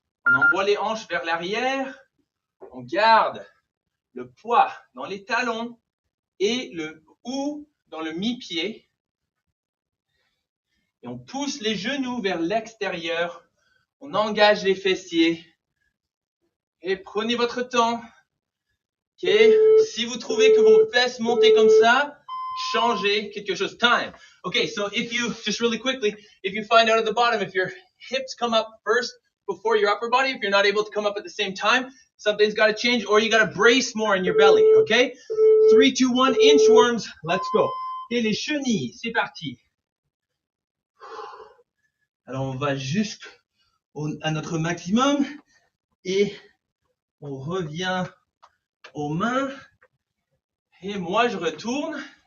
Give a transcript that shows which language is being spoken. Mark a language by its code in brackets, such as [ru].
[fr] On envoie les hanches vers l'arrière. On garde le poids dans les talons et le ou dans le mi-pied. Et on pousse les genoux vers l'extérieur. On engage les fessiers. Et prenez votre temps. Ok. Si vous trouvez que vos fesses montent comme ça, changez quelque chose. [en] Time. Okay, so just really quickly, if you find out at the bottom, if your hips come up first before your upper body, if you're not able to come up at the same time, something's got to change, or you got to brace more in your belly, okay? 3, 2, 1, inchworms, let's go. [fr] Et les chenilles, c'est parti. Alors, on va jusqu'à notre maximum et on revient aux mains. Et moi, je retourne.